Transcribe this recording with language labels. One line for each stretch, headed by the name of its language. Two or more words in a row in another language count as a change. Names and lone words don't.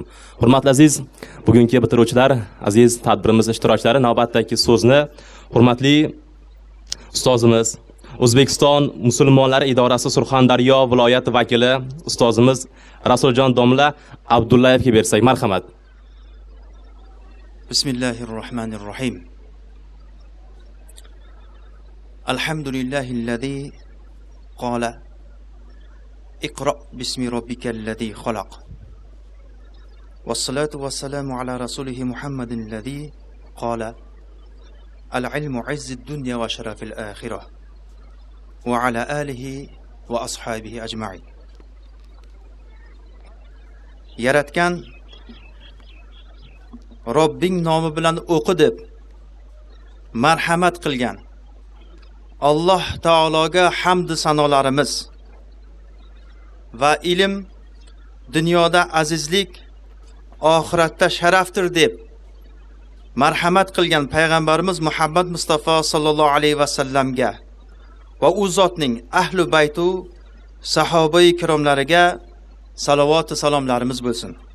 Uzbek: Hurmatli aziz, bugungi bitiruvchilar, aziz tadbirimiz ishtirokchilari, navbatdagi so'zni hurmatli ustozimiz, O'zbekiston Musulmonlari idorasi Surxondaryo viloyati vakili ustozimiz Rasuljon domla Abdullayevga bersak, marhamat.
Arabic: بسم الله الرحمن الرحيم. الحمد لله الذي قال اقرأ باسم ربك الذي خلق. والصلاة والسلام على رسوله محمد الذي قال العلم عز الدنيا وشرف الآخرة. وعلى آله وأصحابه أجمعين.
Uzbek: Yaratgan Robbing nomi bilan o'qi deb marhamat qilgan Alloh taologa hamd sanolarimiz va ilm dunyoda azizlik, oxiratda sharafdir deb marhamat qilgan payg'ambarimiz Muhammad Mustafa
Arabic: صلى الله عليه وسلم
Uzbek: va u zotning ahli baytu sahobai kiromlariga salovat va salomlarimiz bo'lsin.